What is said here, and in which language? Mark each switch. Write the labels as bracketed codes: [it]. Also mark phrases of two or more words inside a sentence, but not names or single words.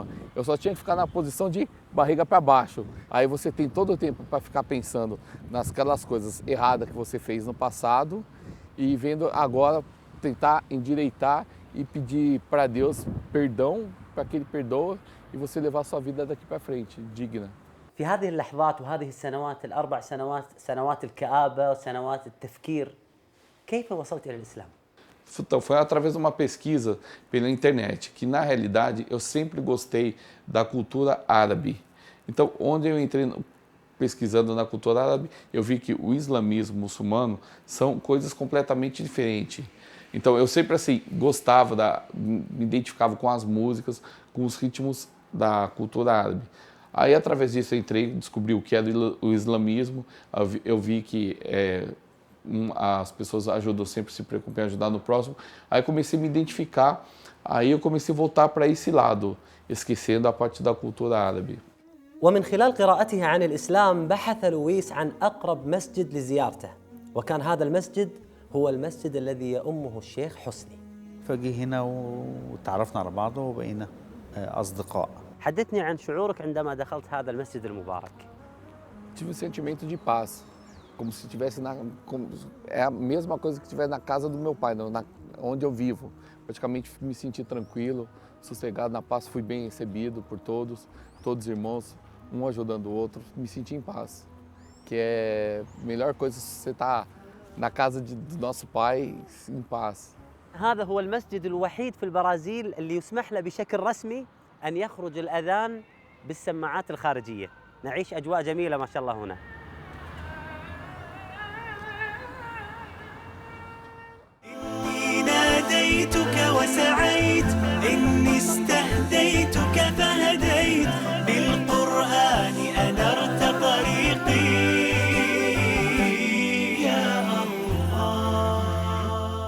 [pt] Eu só tinha que ficar na posição de barriga para baixo. Aí você tem todo o tempo para ficar pensando nasquelas coisas erradas que você fez no passado e vendo agora tentar endireitar e pedir para Deus perdão, para que Ele perdoa e você levar a sua vida daqui para frente, digna. [ar] في هذه اللحظات وهذه السنوات ال4 سنوات، سنوات الكآبة وسنوات التفكير، كيف وصلت إلى الإسلام؟ [pt] Então, foi através de uma pesquisa pela internet, que na realidade eu sempre gostei da cultura árabe. Então, onde eu entrei pesquisando na cultura árabe, eu vi que o islamismo muçulmano são coisas completamente diferentes. Então, eu sempre assim gostava, me identificava com as músicas, com os ritmos da cultura árabe. Aí, através disso, eu entrei, descobri o que era o islamismo, eu vi que as pessoas ajudam, sempre se preocupam em ajudar no próximo. Aí comecei a me identificar, aí eu comecei a voltar para esse lado, esquecendo a parte da cultura árabe. [ar] ومن خلال قراءته عن الإسلام بحث لويس عن أقرب مسجد لزيارته، وكان هذا المسجد هو المسجد الذي يؤمه الشيخ حسني. فجي هنا وتعرفنا على بعض وبقينا أصدقاء. حدثني عن شعورك عندما دخلت هذا المسجد المبارك. [pt] Tive um sentimento de paz, como se estivesse é a mesma coisa que estivesse na casa do meu pai, onde eu vivo. Praticamente me senti tranquilo, sossegado, na paz, fui bem recebido por todos irmãos, um ajudando o outro, me senti em paz. Que é a melhor coisa você estar na casa do nosso pai em paz. [ar] هذا هو المسجد الوحيد في البرازيل اللي يسمح له بشكل رسمي أن يخرج الأذان بالسماعات الخارجية. نعيش أجواء جميلة ما شاء الله هنا. إني ناديتك وسعيت، إني استهديتك فهديت، بالقرآن أنرت طريقي يا الله.